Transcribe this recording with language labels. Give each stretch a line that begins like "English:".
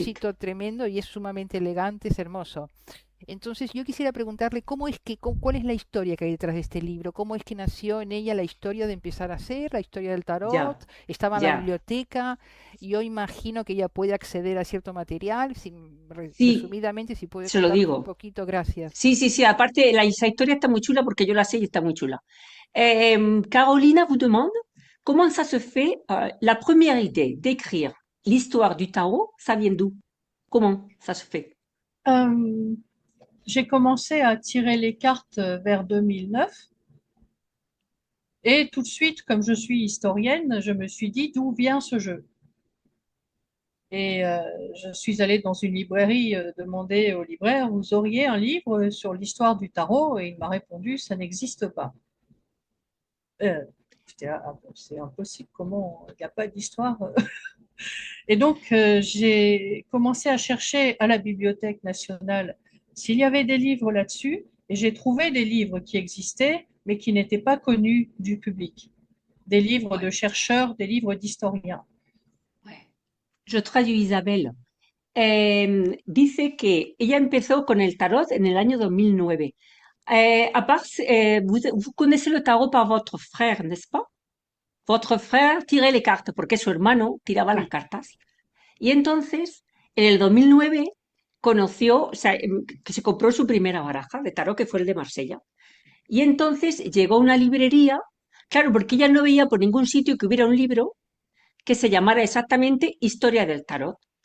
Spanish: éxito tremendo y es sumamente elegante, es hermoso. Entonces yo quisiera preguntarle cuál es la historia que hay detrás de este libro, cómo es que nació en ella la historia de empezar a hacer, la historia del tarot, Ya, estaba en la biblioteca, yo imagino que ella puede acceder a cierto material, Sí, resumidamente, si puede se lo contarnos un digo. poquito, gracias. Sí, sí, sí. Aparte, esa historia está muy chula porque yo la sé y está muy chula.
French: Carolina vous demande comment ça se fait la première idée d'écrire l'histoire du tarot, ça vient d'où? Comment ça se fait? Euh, j'ai commencé à tirer les cartes vers 2009 et tout de suite, comme je suis historienne, je me suis dit d'où vient ce jeu. Et je suis allée dans une librairie demander au libraire, vous auriez un livre sur l'histoire du tarot? Et il m'a répondu, ça n'existe pas. Euh, c'est impossible, comment il n'y a pas d'histoire? Et donc, j'ai commencé à chercher à la Bibliothèque nationale s'il y avait des livres là-dessus, et j'ai trouvé des livres qui existaient, mais qui n'étaient pas connus du public. Des livres Ouais, de chercheurs, des livres d'historiens. ouais. Je traduis Isabel.
Spanish: Dice que ella empezó con el tarot en el año 2009.
French: À part, vous connaissez le tarot par votre frère, n'est-ce pas? Votre frère tirait les
Spanish: cartas porque su hermano tiraba las
French: Oui.
Spanish: cartas. Y entonces, en el 2009, conoció, o sea, que se compró su primera baraja de tarot, que fue el de Marsella. Y entonces llegó a una librería, claro, porque ella no veía por ningún sitio que hubiera un libro que se llamara exactamente Historia del Tarot.